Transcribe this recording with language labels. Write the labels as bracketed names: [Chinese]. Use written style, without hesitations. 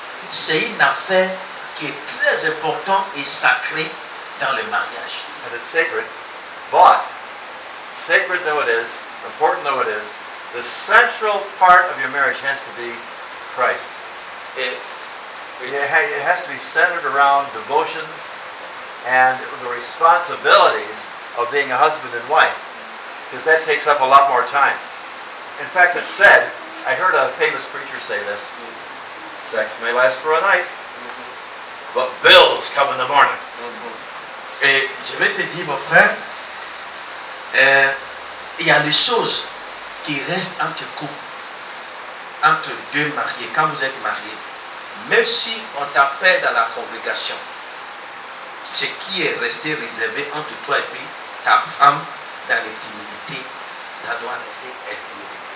[French] C'est une affaire qui est très importante et sacrée dans le mariage. [English] And it's sacred, but sacred though it is, important though it is, the central part of your marriage has to be Christ. It has to be centered around devotions and the responsibilities of being a husband and wife, because that takes up a lot more time. In fact, it's said, I heard a famous preacher say this, sex may last for a night, but bills come in the morning. [French] Et je vais te dire, mon frère, il y a des choses qui restent entre couples, entre deux mariés. Quand vous êtes mariés, même si on t'appelle dans la congrégation, ce qui est resté réservé entre toi et puis ta femme dans l'intimité, ça doit rester intime.